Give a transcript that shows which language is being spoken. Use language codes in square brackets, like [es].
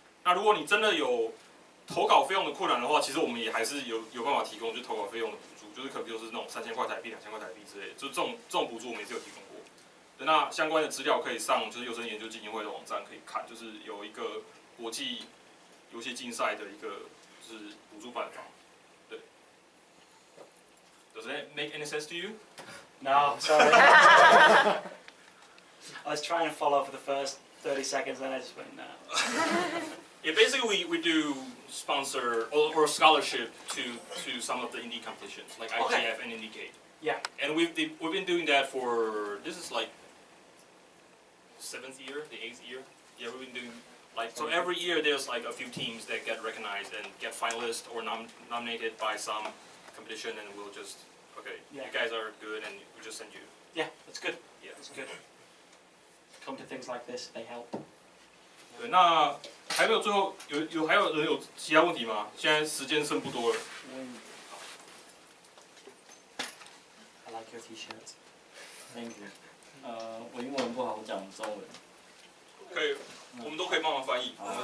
[zh] 那如果你真的有投稿费用的困难的话，其实我们也还是有办法提供，就是投稿费用的补助，就是可能就是那种3000块台币、2000块台币之类的，就这种补助我们也是有提供过。那相关的资料可以上就是幼生研究基金会的网站可以看，就是有一个国际游戏竞赛的一个就是补助办法。对。 [en] Does that make any sense to you? No, sorry. I was trying to follow for the first 30 seconds, then I just went, no. Yeah, basically we do sponsor or scholarship to some of the indie competitions like IGF and IndieK. Yeah. And we've been doing that for this is like 7th year, the 8th year. Yeah, we've been doing like so every year there's like a few teams that get recognized and get finalist or nominated by some competition, and we'll just you guys are good, and we just send you. Yeah, that's good. Yeah, that's good. Come to things like this, they help. [zh] 对，那还有最后还有人有其他问题吗？现在时间剩不多了。 [en] I like your T-shirt. Thank you. [zh] 我英文不好，我讲中文。可以，我们都可以帮忙翻译。